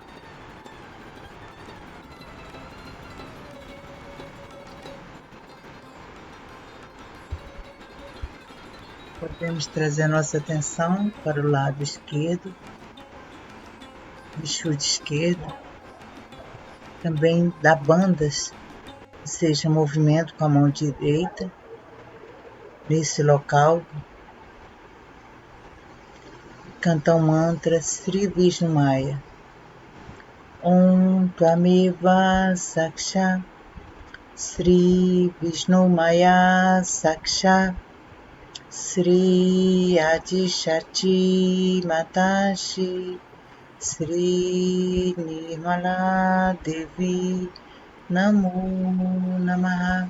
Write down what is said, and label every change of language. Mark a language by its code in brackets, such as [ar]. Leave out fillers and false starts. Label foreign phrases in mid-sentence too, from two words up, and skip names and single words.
[pt] Podemos trazer nossa atenção para o lado esquerdo, bichude esquerdo, também dá bandas, ou seja, movimento com a mão direita, nesse local, cantar o mantra Sri Vishnu Maya. [sa] Om Tvameva Saksha Sri Vishnu Maya Saksha Sri Adi Shakti Matashi Sri Nirmala Devi Namo Namaha.